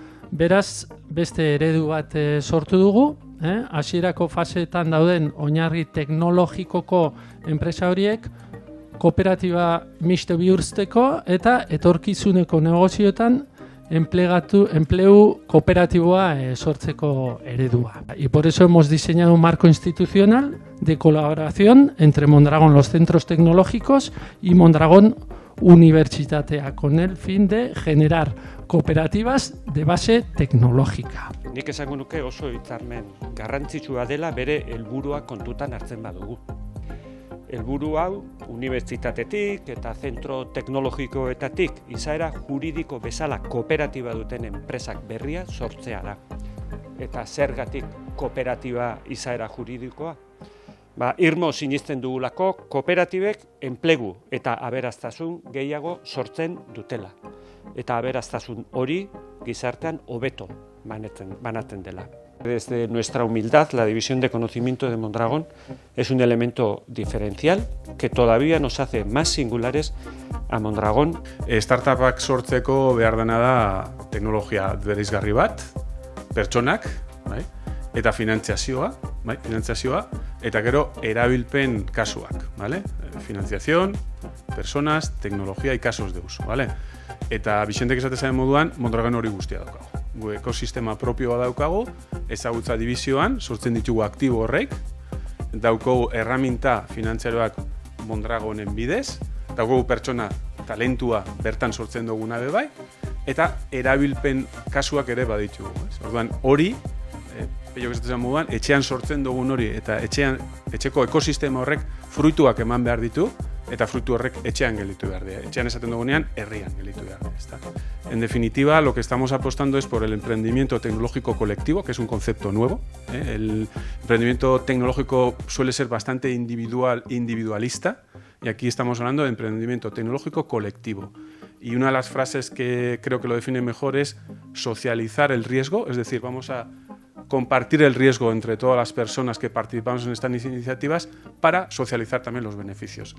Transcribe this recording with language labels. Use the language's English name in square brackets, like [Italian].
[Basque] Beraz, beste eredu bat sortu dugu, hasierako faseetan dauden oinarri teknologikoko enpresa horiek kooperatiba mixto bihurtzeko eta etorkizuneko negozioetan enplegu kooperatiboa sortzeko eredua. [Spanish] Y por eso hemos diseñado un marco institucional de colaboración entre Mondragón, los centros tecnológicos, y Mondragón Universitatea, con el fin de generar cooperativas de base tecnológica. [Basque] Nik esango nuke oso hitzarmen garrantzitsua dela bere helburua kontutan hartzen badugu. Helburu hau, unibertsitatetik eta zentro teknologikoetatik izaera juridiko bezala kooperatiba duten enpresak berria sortzea da. Eta zergatik kooperatiba izaera juridikoa? Irmo sinisten dugulako kooperatibek enplegu eta aberastasun gehiago sortzen dutela. Eta aberastasun hori gizartean hobeto banatzen dela. [Spanish] Desde nuestra humildad, la División de Conocimiento de Mondragón es un elemento diferencial que todavía nos hace más singulares a Mondragón. [Basque] Startupak sortzeko behar dena da teknologia bereizgarri bat, pertsonak, eta finantziazioa, eta gero erabilpen kasuak, [Spanish] financiación, personas, tecnología y casos de uso, [Basque] Eta Bixentek esatezaren moduan, Mondragon hori guztia daukagu. Gu ekosistema propioa daukagu, ezagutza dibizioan, sortzen ditugu aktibo horrek, daukagu erraminta finantziaroak Mondragonen bidez, daukagu pertsona talentua bertan sortzen duguna bai, eta erabilpen kasuak ere baditugu. Orduan hori, Peiok esatezaren moduan, etxean sortzen dugun hori, eta etxeko ekosistema horrek fruituak eman behar ditu, eta frutu horrek etxean gelditu behar dira. Etxean esaten dugunean, herrian gelditu behar dira. [Spanish] En definitiva, lo que estamos apostando es por el emprendimiento tecnológico colectivo, que es un concepto nuevo. El emprendimiento tecnológico suele ser bastante individualista, y aquí estamos hablando de emprendimiento tecnológico colectivo. Y una de las frases que creo que lo define mejor es socializar el riesgo, es decir, vamos a compartir el riesgo entre todas las personas que participamos en estas iniciativas para socializar también los beneficios.